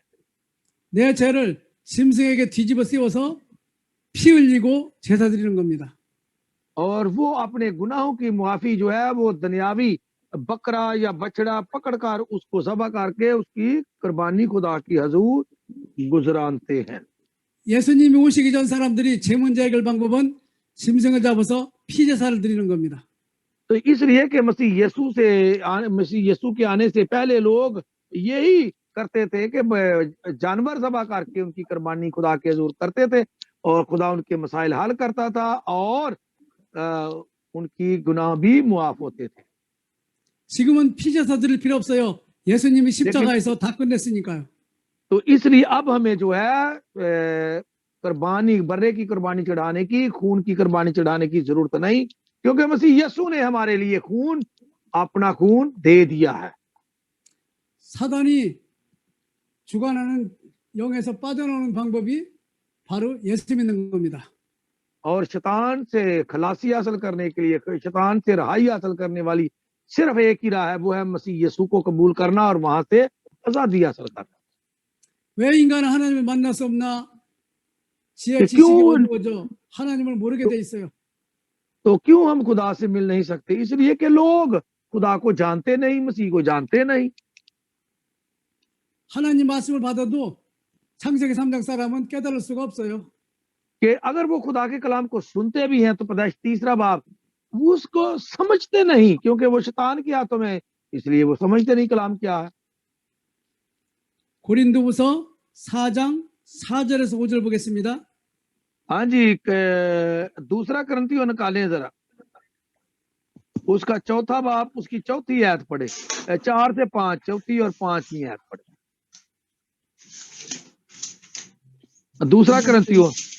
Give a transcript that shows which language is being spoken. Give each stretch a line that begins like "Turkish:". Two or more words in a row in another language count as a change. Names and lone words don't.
Korean: 내 죄를 짐승에게 뒤집어 씌워서 피 흘리고 제사 드리는 겁니다.
Urdu: اور وہ اپنے گناہوں کی معافی جو ہے وہ دنیاوی بکرا یا بچھڑا پکڑ کر اس کو ذبح کر کے اس کی قربانی خدا کی حضور گزرانتے ہیں.
Korean: 예수님이 오시기 전 사람들이 죄 문제 해결 방법은 짐승을 잡아서 피제사를 드리는 겁니다.
Urdu: تو اس لیے کہ مسیح یسوع کے آنے سے پہلے لوگ یہی کرتے تھے کہ جانور ذبح کر کے ان کی قربانی خدا کے حضور کرتے تھے اور خدا ان کے مسائل حل کرتا تھا اور ان کی گناہ بھی معاف ہوتے تھے.
Korean: 지금은 피제사 드릴 필요 없어요. 예수님이 십자가에서 다 끝냈으니까요.
Urdu: تو اس لیے اب ہمیں جو ہے قربانی، برّے کی قربانی چڑھانے کی، خون کی قربانی چڑھانے کی ضرورت نہیں، کیونکہ مسیح یسوع نے ہمارے لیے اپنا خون دے دیا ہے.
Korean: 사단이 주관하는 영에서 빠져나오는 방법이 바로 예수 믿는 겁니다.
Urdu: اور شیطان سے خلاصی حاصل کرنے کے لیے، شیطان سے رہائی حاصل کرنے والی صرف ایک ہی راہ ہے، وہ ہے مسیح یسوع کو قبول کرنا اور وہاں سے آزادی حاصل کرنا.
Korean: 왜 인간은 하나님을 만날 수 없나? 지혜 지식이 어두워져 하나님을 모르게 돼 있어요.
Urdu: تو کیوں ہم خدا سے مل نہیں سکتے؟ اس لیے کہ لوگ خدا کو جانتے نہیں، مسیح کو جانتے نہیں.
Korean: 하나님 말씀을 받아도 창세기 3장 사람은 깨달을 수가 없어요.
Urdu: کہ اگر وہ خدا کے کلام کو سنتے بھی ہیں تو پیدائش تیسرا باب وہ اس کو سمجھتے نہیں، کیونکہ وہ شیطان کے ہاتھوں میں، اس لیے وہ سمجھتے نہیں کلام کیا ہے.
Korean: 고린도후서 4장 4절에서 5절 보겠습니다.
Urdu: ہاں جی، دوسرا کرنتھیوں نکالیں ذرا. اس کا چوتھا باب اس کی چوتھی آیت پڑھے، 4 سے 5، چوتھی اور 5ویں آیت پڑھے. دوسرا کرنتھیوں,